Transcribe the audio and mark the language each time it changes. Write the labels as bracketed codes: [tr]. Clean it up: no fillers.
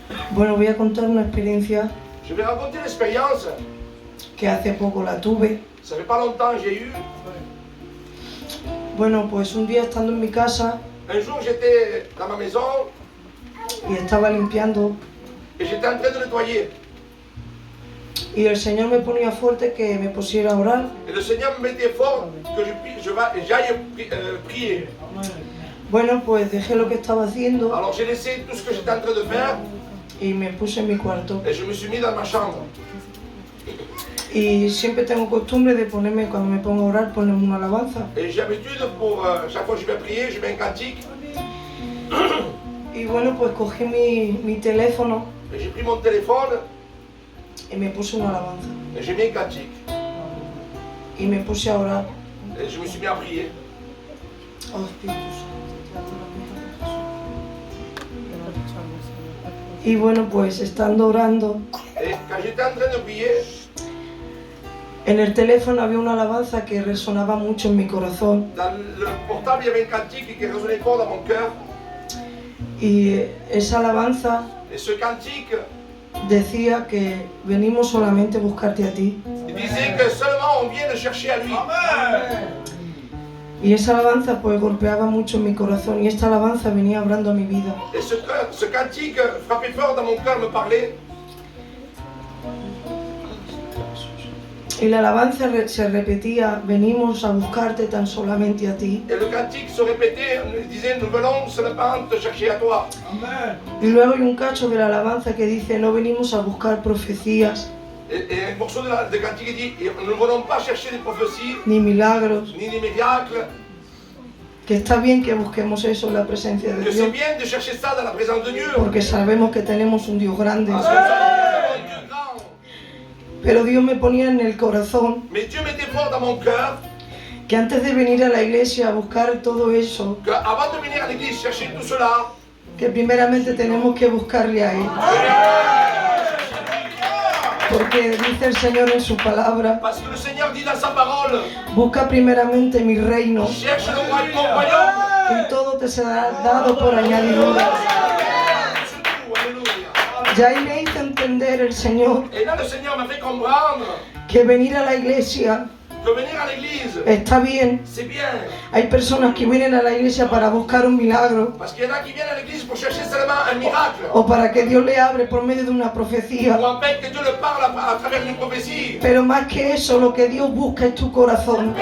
[es] Bueno, voy a contar una experiencia [fr] Je vais raconter une expérience. [es] que hace poco la tuve. [fr] Ça fait pas longtemps que j'ai eu. [es] Bueno, pues un día estando en mi casa [fr] Un jour, j'étais dans ma maison [es] y estaba limpiando [fr] et j'étais en train de nettoyer. [es] y el Señor me ponía fuerte que me pusiera a orar. [fr] Et le Seigneur me mettait fort que j'aille prier. [es] Bueno, pues dejé lo que estaba haciendo [fr] Alors j'ai laissé tout ce que j'étais en train de faire [es] y me puse en mi cuarto. [fr] et je me suis mis dans ma chambre. [es] Y siempre tengo costumbre de ponerme, cuando me pongo a orar, ponerme una alabanza. [fr] Et j'ai l'habitude pour chaque fois que je vais prier, je mets un cantique. [es] Y bueno, pues cogí mi teléfono [fr] Et j'ai pris mon téléphone [es] y me puse una alabanza. [fr] et j'ai mis un cantique. [es] Y me puse a orar. [fr] Et je me suis mis à prier. [es] Oh, Espíritu Santo. Y bueno, pues estando orando, [fr] Et quand j'étais en train de prier, [es] en el teléfono había una alabanza que resonaba mucho en mi corazón. [fr] dans le portable, il y avait un cantique qui résonnait fort dans mon cœur. [es] Y esa alabanza [fr] Et ce cantique, [es] decía que venimos solamente a buscarte a ti. [fr] il disait que seulement on vient de chercher à lui. [es] Y esa alabanza pues golpeaba mucho en mi corazón y esta alabanza venía hablando a mi vida. [fr] Et ce cantique frappait fort dans mon cœur, me parlait. [es] Y la alabanza se repetía, venimos a buscarte tan solamente a ti. [fr] Et le cantique se répétait, il disait, nous venons seulement te chercher à toi. [es] Y luego hay un cacho de la alabanza que dice, no venimos a buscar profecías, [fr] Et un morceau de cantique dit, nous ne venons pas chercher des prophéties, [es] ni milagros, [fr] ni des miracles, [es] que está bien que busquemos eso en la presencia de [fr] que c'est [es] Dios, [fr] bien de chercher ça dans la présence de Dieu. [es] porque sabemos que tenemos un Dios grande. [fr] Parce que nous avons un Dieu grand. [es] Pero Dios me ponía en el corazón [fr] Mais Dieu mettait fort dans mon cœur [es] que antes de venir a la iglesia a buscar todo eso, [fr] qu'avant de venir à l'église chercher tout cela, [es] que primeramente tenemos que buscarle a Él. Porque dice el Señor en su palabra, [fr] parce que le Seigneur dit dans sa parole, [es] busca primeramente mi reino [fr] cherche mon royaume, [es] y todo te será dado por añadidura. [fr] surtout, alléluia. [es] Ya ahí me hizo entender el Señor [fr] Et là, le Seigneur m'a fait comprendre [es] que venir a la iglesia [fr] que venir à l'église, [es] está bien. [fr] c'est bien. [es] Hay personas que vienen a la iglesia para buscar un milagro [fr] Parce qu'il y en a qui viennent à l'église pour chercher seulement un miracle. [es] o para que Dios le abre por medio de una profecía. [fr] Ou en fait que Dieu le parle à travers une prophétie. [es] Pero más que eso, lo que Dios busca es tu corazón.